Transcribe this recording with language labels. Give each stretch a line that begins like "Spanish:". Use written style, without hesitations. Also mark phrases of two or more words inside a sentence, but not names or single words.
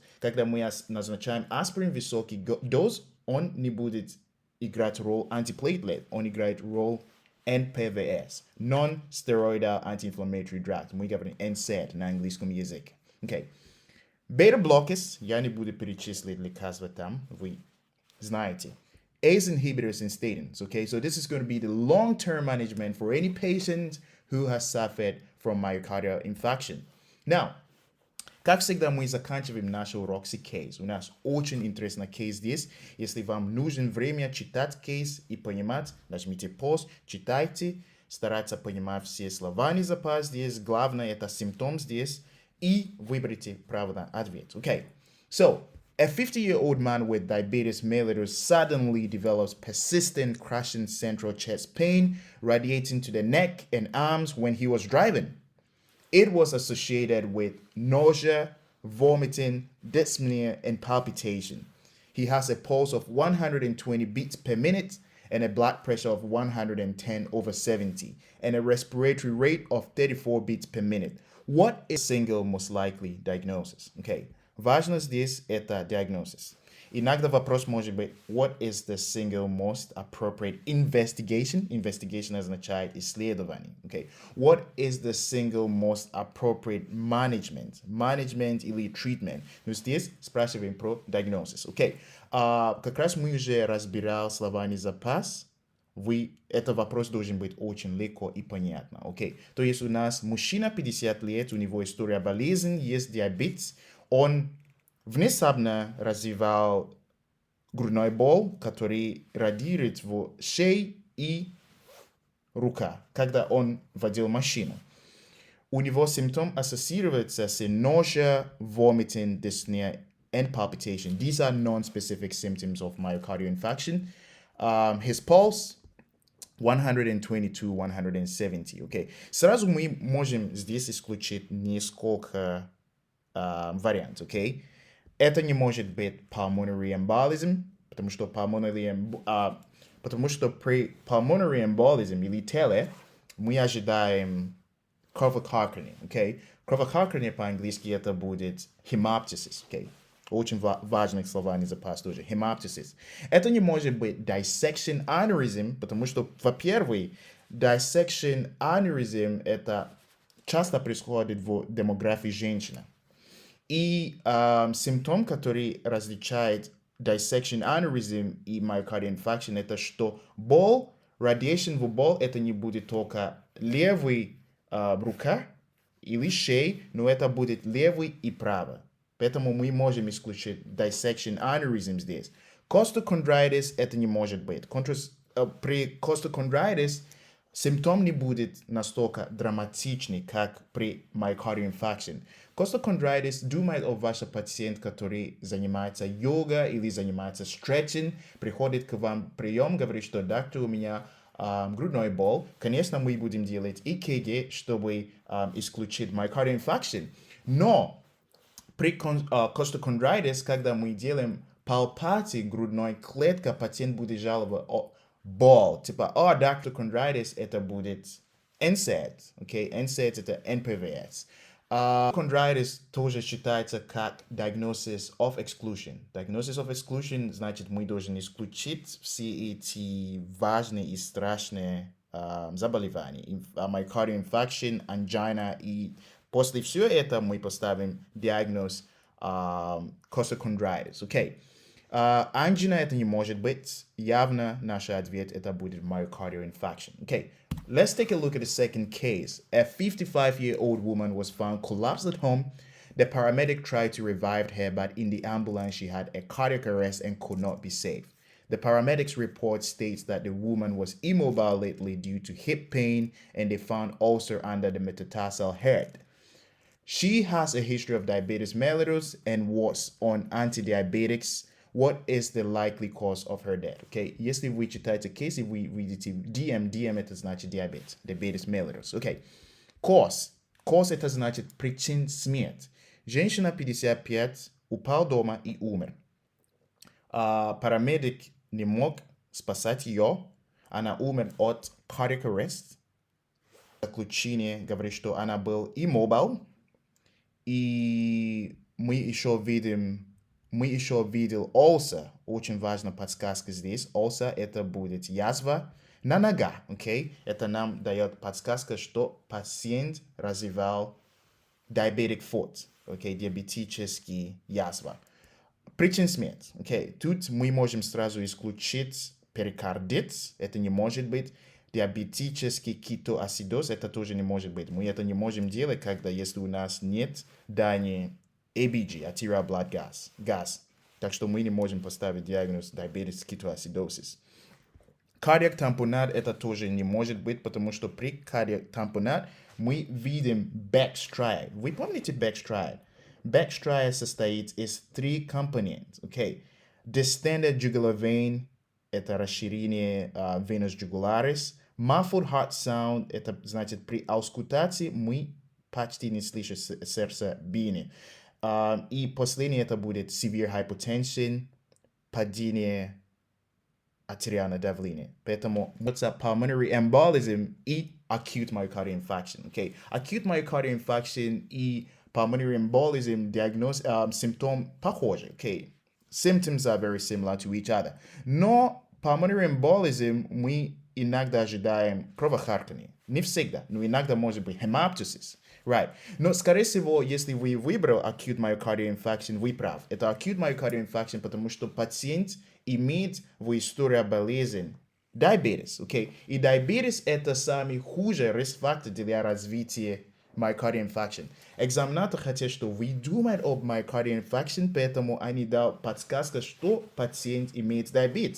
Russian: Когда мы назначаем аспирин высокий доз, он не будет играть роль антиплейтлет, он играет роль NPVS,
English: Non-Steroidal Anti-Inflammatory Drug.
Russian: Мы говорим NSAID на английском языке. Okay. Beta-blockers, я не буду перечислить лекарства там, вы знаете.
English: ACE inhibitors and statins. Okay, so this is going to be the long-term management for any patient who has suffered from myocardial infarction. Now,
Russian: Как всегда, мы заканчиваем наш урок с кейс. У нас очень интересный кейс здесь. Если вам нужно время читать кейс и понимать, нажмите pause, читайте, стараться понимать все словарный запас здесь. Главное, это симптом здесь. И выберите правильный ответ. Okay.
English: So, a 50-year-old man with diabetes mellitus suddenly develops persistent crushing central chest pain radiating to the neck and arms when he was driving. It was associated with nausea, vomiting, dyspnea, and palpitation. He has a pulse of 120 beats per minute and a blood pressure of 110/70 and a respiratory rate of 34 beats per minute. What is single most likely diagnosis?
Russian: Okay. Важно здесь это diagnosis. Иногда вопрос может быть,
English: what is the single most appropriate investigation?
Russian: Investigation означает исследование. Okay.
English: What is the single most appropriate management?
Russian: Management или treatment? Но здесь спрашиваем про diagnosis. Okay. Как раз мы уже разбирали словарный запас. Этот вопрос должен быть очень легко и понятно. Okay. То есть у нас мужчина 50 лет, у него история болезни, есть диабет, он внезапно развивал грудной боль, который радирует в шее и рука, когда он водил машину. У него симптом ассоциируется с nausea,
English: vomiting, dyspnea, and palpitation. These are non-specific symptoms of myocardial infarction. His pulse 122, 170. Okay.
Russian: Сразу мы можем здесь исключить несколько вариантов. Okay. Это не может быть
English: pulmonary embolism,
Russian: потому что при
English: pulmonary embolism
Russian: или теле мы ожидаем кровохарканье. Okay. Кровохарканье по-английски это будет hemoptysis. Okay. Очень важных словарный запас тоже. Hemoptysis. Это не может быть
English: dissection aneurysm,
Russian: потому что, во-первых,
English: dissection aneurysm
Russian: это часто происходит в демографии женщины. И симптом, который различает
English: dissection aneurysm
Russian: и
English: myocardial infarction,
Russian: это что боль, radiation в боль, это не будет только левый рука или шея, но это будет левый и правый. Поэтому мы можем исключить dissection aneurysm здесь. Costochondritis это не может быть. При costochondritis симптом не будет настолько драматичный, как при
English: myocardial infarction.
Russian: Costochondritis думает о вашем пациенте, который занимается йогой или занимается стретчинг, приходит к вам прием, говорит, что доктор, у меня грудной боль. Конечно, мы будем делать ЭКГ, чтобы исключить
English: myocardial infarction.
Russian: Но при costochondritis, когда мы делаем палпации грудной клетки, пациент будет жаловаться о боль. Типа, доктор chondritis это будет NSAIDs. Okay? NSAIDs это NPVS. Chondritis тоже считается как
English: diagnosis of exclusion. Diagnosis of exclusion
Russian: значит, мы должны исключить все эти важные и страшные заболевания.
English: Myocardial infarction, angina,
Russian: и после всего этого мы поставим диагноз costochondritis. Okay. Angina это не может быть. Явно наш ответ это будет
English: myocardial infarction.
Russian: Okay.
English: Let's take a look at the second case. A 55-year-old woman was found collapsed at home. The paramedic tried to revive her, but in the ambulance she had a cardiac arrest and could not be saved. The paramedics report states that the woman was immobile lately due to hip pain and they found ulcer under the metatarsal head. She has a history of diabetes mellitus and was on antidiabetics. What is the likely cause of her death?
Russian: Okay, если вы читаете кейс, и вы видите DM это значит диабет,
English: diabetes mellitus.
Russian: Okay, cause это значит причин смерти. Женщина 55, упал дома и умер. Парамедик не мог спасать ее, она умер от
English: cardiac arrest.
Russian: Заключение говорит, что она была immobile. И мы еще видим ulcer. Очень важная подсказка здесь. Ulcer это будет язва на нога. Okay? Это нам дает подсказка, что пациент развивал
English: diabetic foot.
Russian: Okay? Диабетический язва. Причин смерти. Okay? Тут мы можем сразу исключить перикардит. Это не может быть. Диабетический кетоацидоз, это тоже не может быть. Мы это не можем делать, если у нас нет данных
English: ABG, arterial blood gas.
Russian: Так что мы не можем поставить диагноз
English: diabetes ketoacidosis.
Russian: Кардиак тампонат это тоже не может быть, потому что при кардиак тампонат мы видим backstride. Вы помните backstride? Backstride состоит из 3 компонентов. Okay?
English: Distended jugular vein
Russian: это расширение
Latin: venous jugularis.
English: Muffled heart sound
Russian: это значит при аускультации мы почти не слышим сердцебиение. И последнее это будет
English: severe hypotension,
Russian: падение артериальное давление. Поэтому это
English: pulmonary embolism
Russian: и
English: acute myocardial infarction.
Russian: Okay?
English: Acute myocardial infarction
Russian: и
English: pulmonary embolism
Russian: диагноз, симптом похожи. Okay?
English: Symptoms are very similar to each other.
Russian: Но
English: pulmonary embolism
Russian: мы иногда ожидаем кровохарканье. Не всегда, но иногда может быть
English: hemoptysis. Right.
Russian: Но, скорее всего, если вы выбрали
English: acute myocardial infarction,
Russian: вы прав.
English: Это acute myocardial infarction,
Russian: потому что пациент имеет в истории болезнь diabetes. Okay? И diabetes это самый худший риск-фактор для развития
English: myocardial infarction.
Russian: Экзаменатор хотел, что вы думаете об
English: myocardial infarction,
Russian: поэтому они дал подсказку, что пациент имеет diabetes.